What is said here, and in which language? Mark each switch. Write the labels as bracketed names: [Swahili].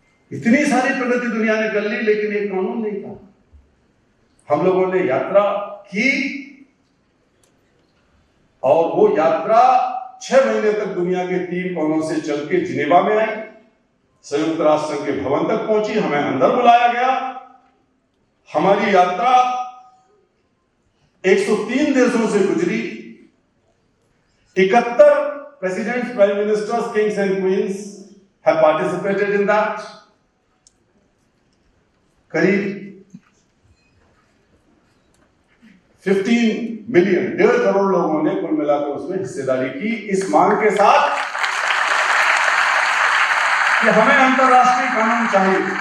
[Hindi] इतनी सारी प्रगति दुनिया ने कर ली, लेकिन एक कानून नहीं था। हम लोगों ने यात्रा की और वो यात्रा 6 महीने तक दुनिया के 3 कोनों से चल के जिनेवा में आई, संयुक्त राष्ट्र संघ के भवन तक पहुंची, हमें अंदर बुलाया गया। हमारी यात्रा 103 देशों से गुजरी। [English] 71 presidents, prime ministers, kings and queens have participated in that. [Hindi] करीब 15 मिलियन, 1.5 करोड़ लोगों ने कुल मिलाकर उसमें हिस्सेदारी की, इस मांग के साथ कि हमें अंतरराष्ट्रीय कानून चाहिए।